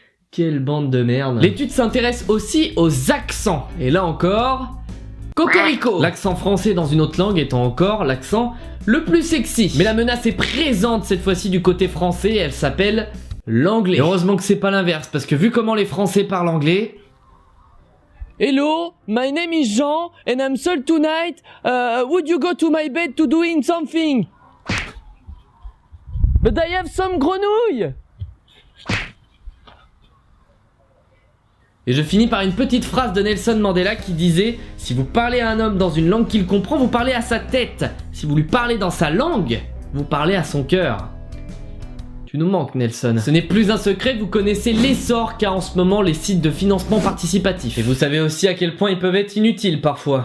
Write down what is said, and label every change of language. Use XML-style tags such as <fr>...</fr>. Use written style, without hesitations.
<fr>Quelle bande de merde. L'étude s'intéresse aussi aux accents. Et là encore, cocorico. L'accent français dans une autre langue étant encore l'accent le plus sexy. Mais la menace est présente cette fois-ci du côté français, et elle s'appelle l'anglais. Et heureusement que c'est pas l'inverse, parce que vu comment les Français parlent anglais...</fr> <en>Hello, my name is Jean, and I'm sold tonight. Would you go to my bed to doing something? But I have some grenouilles.</en> <fr>Et je finis par une petite phrase de Nelson Mandela qui disait « Si vous parlez à un homme dans une langue qu'il comprend, vous parlez à sa tête. Si vous lui parlez dans sa langue, vous parlez à son cœur. » Tu nous manques, Nelson. Ce n'est plus un secret, vous connaissez l'essor qu'a en ce moment les sites de financement participatif. Et vous savez aussi à quel point ils peuvent être inutiles parfois.</fr>